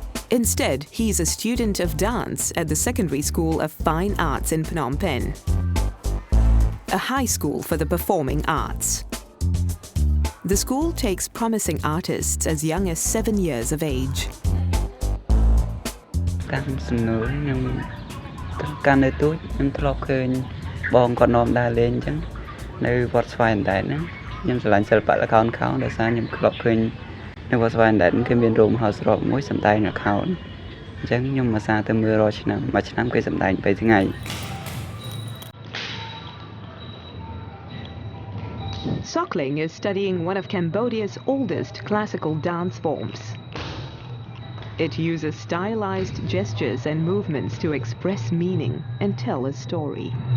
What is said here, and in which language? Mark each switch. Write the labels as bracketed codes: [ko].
[en] Instead, he's a student of dance at the Secondary School of Fine Arts in Phnom Penh, a high school for the performing arts. The school takes promising artists as young as 7 years of age. [km] តាមសំណួរខ្ញុំកាន់នៅទូចខ្ញុំធ្លាប់ឃើញបងគាត់នាំដើរលេងអញ្ចឹងនៅវត្តស្វាយអណ្ដែតហ្នឹងខ្ញុំឆ្លាញ់សិល្បៈល្ខោនខោលដោយសារខ្ញុំធ្លាប់ឃើញនៅវត្តស្វាយអណ្ដែតគឺមានរោងមហោស្រពមួយសម្ដែងល្ខោនអញ្ចឹងខ្ញុំមកសាទៅមើលរាល់ឆ្នាំមួយឆ្នាំគេសម្ដែង3ថ្ងៃ [en] Sokling is studying one of Cambodia's oldest classical dance forms. It uses stylized gestures and movements to express meaning and tell a story.